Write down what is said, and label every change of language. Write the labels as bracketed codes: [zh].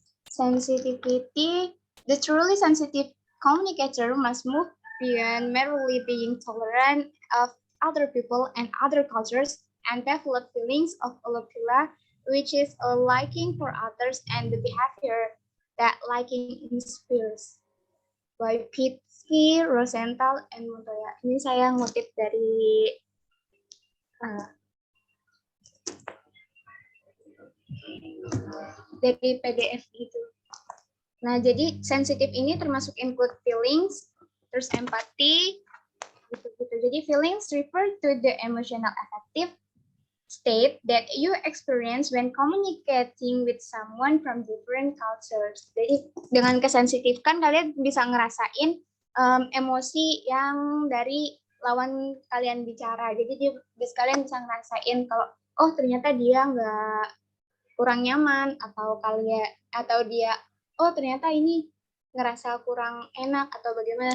[en] Sensitivity, the truly sensitive communicator must move beyond merely being tolerant of other people and other cultures and develop feelings of alophilia, which is a liking for others and the behavior that liking inspires. By Pitsky, Rosenthal, and Montoya. [id] Ini saya ngutip dari PDF itu. Nah, jadi sensitif ini termasuk [en] include feelings, [id] terus empathy, gitu-gitu. [en] Jadi feelings refer to the emotional affective state that you experience when communicating with someone from different cultures. [id] Jadi dengan kesensitifan kalian bisa ngerasain emosi yang dari lawan kalian bicara. Jadi kalian bisa ngerasain kalau oh ternyata dia nggak kurang nyaman atau dia oh ternyata ini ngerasa kurang enak atau bagaimana.